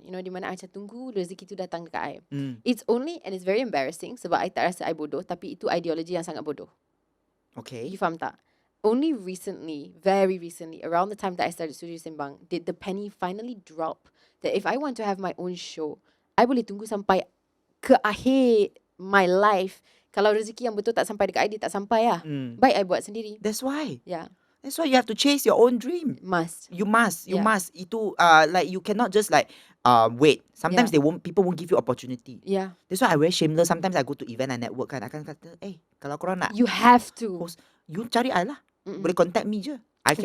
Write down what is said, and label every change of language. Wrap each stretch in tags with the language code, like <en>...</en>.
<ms>You know, di mana I macam tunggu rezeki tu datang dekat I. It's only, and it's very embarrassing sebab I tak rasa I bodoh, tapi itu ideologi yang sangat bodoh.</ms> <en>Okay.</en> <ms>You faham tak?</ms> <en>Only recently, very recently, around the time that I started Studio Sembang, did the penny finally drop that if I want to have my own show, I boleh tunggu sampai ke akhir my life.</en> <ms>Kalau rezeki yang betul tak sampai dekat I, dia tak sampai lah. Baik I buat sendiri.</ms> <en>That's why. Yeah. That's why you have to chase your own dream. Must. You must. Yeah. Itu like you cannot just like wait. Sometimes people won't give you opportunity. Yeah. That's why I very shameless. Sometimes I go to event and network kan. I akan kata, kalau korang nak You have to. host, you cari I lah. Boleh contact me je. I can</en>